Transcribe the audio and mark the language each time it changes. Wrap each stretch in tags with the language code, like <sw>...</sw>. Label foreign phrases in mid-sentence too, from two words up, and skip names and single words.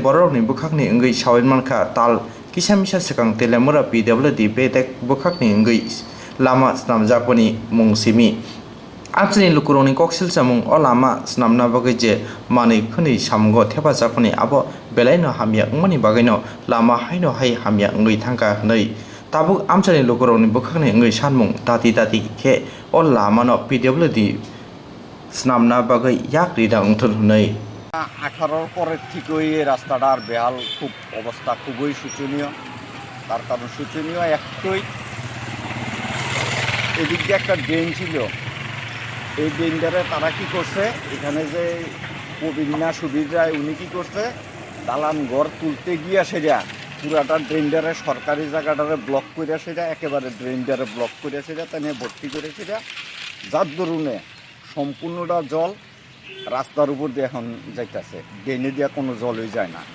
<trp>borokni bukhakni ngoi sawin mankha tal kisamisa sekang telemura pwd bedek bukhakni ngoi lama snamjakoni mungsimi amchini lukuroni koksil samung o lama snamna bagai je manui phuni samgo thepa jakoni abo belaino hamya ngmani bagaino lama haino hai hamya ngoi thangka nei tabuk amchani lukuroni bukhakni ngoi sanmung tati ke o lamano pwd snamna bagai yakri da ungthul nei</trp> <bn>18 পরে ঠিকই এই রাস্তাটার বেহাল খুব অবস্থা খুবই শোচনীয়। তার কারণ শোচনীয় একটাই, এদিক দিয়ে একটা ড্রেন ছিল, এই ড্রেনটারে তারা কি করছে, এখানে যে প্রবীণ না সুবীর রায় উনি কি করছে, দালান ঘর তুলতে গিয়ে সেটা পুরাটা ড্রেনটারে সরকারি জায়গাটারে ব্লক করে সেটা একেবারে ড্রেনটারে ব্লক করে সেটা তাই ভর্তি করে সেটা, যার দরুনে সম্পূর্ণটা জল রাস্তার উপর দিয়ে এখন যাইতেছে, ড্রেনে দিয়ে কোনো জলই যায় না।</bn>